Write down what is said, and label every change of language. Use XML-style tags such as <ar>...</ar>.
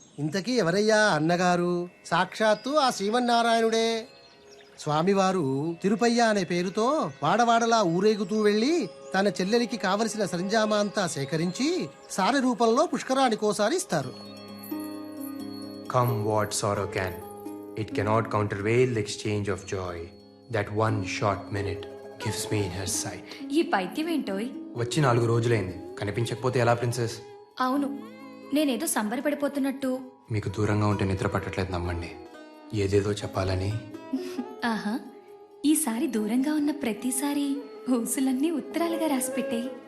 <te>ఇంతకీ ఎవరయ్యా అన్నగారు? సాక్షాత్తు ఆ శ్రీమన్నారాయణుడే. స్వామివారు తిరుపయ్య అనే పేరుతో వాడవాడలా ఊరేగుతూ వెళ్లి తన చెల్లెలికి కావలసిన సరంజామా అంతా సేకరించి సారె రూపంలో పుష్కరానికోసారి ఇస్తారు.</te> <en>Come what sorrow can, it cannot countervail the exchange of joy. That one short minute gives me in her sight.</en> <te>ఈ పైత్యం ఏంటోయ్? వచ్చి 4 రోజులైంది, కనిపించకపోతే ఎలా ప్రిన్సెస్? అవును, నేనేదో సంబరపడిపోతున్నట్టు. మీకు దూరంగా ఉంటే నిద్ర పట్టట్లేదు, నమ్మండి. ఏదేదో చెప్పాలని. ఆహా, ఈసారి దూరంగా ఉన్న ప్రతిసారి ఊసులన్నీ ఉత్తరాలుగా రాసి పెట్టాయి.</te>